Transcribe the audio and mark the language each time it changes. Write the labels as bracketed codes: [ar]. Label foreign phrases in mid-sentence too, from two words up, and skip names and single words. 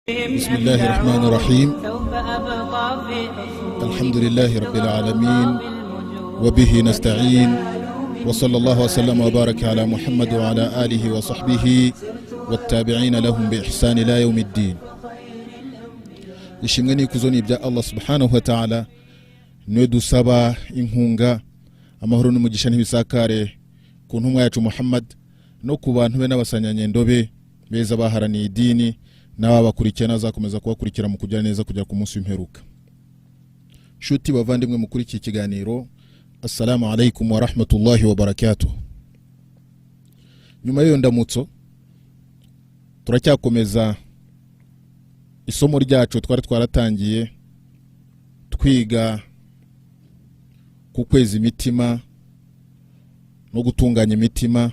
[ar] بسم الله الرحمن الرحيم الحمد لله رب العالمين وبه نستعين وصلى الله وسلم وبارك على محمد وعلى آله وصحبه والتابعين لهم بإحسان إلى يوم الدين. [rw] ishimwe n'ikuzo bya Allah [ar] subhanahu wa ta'ala, [rw] niwe dusaba inkunga amahoro n'umugisha n'ibisakare ku ntumwa yacu Muhammad no ku bantu be n'abasanyanyendo be beza baharaniye idini n'ababakurikirana azakomeza kubakurikira mu kugira neza kujya ku munsi w'imperuka. Shuti bavandimwe mukurikiye ikiganiro, [ar] assalamu alaikum wa rahmatullahi wa barakatuh. [rw] Nyuma y'iyo ndamutso turacyakomeza isomo ryacu twari twaratangiye twiga ku kwezi imitima no gutunganya imitima.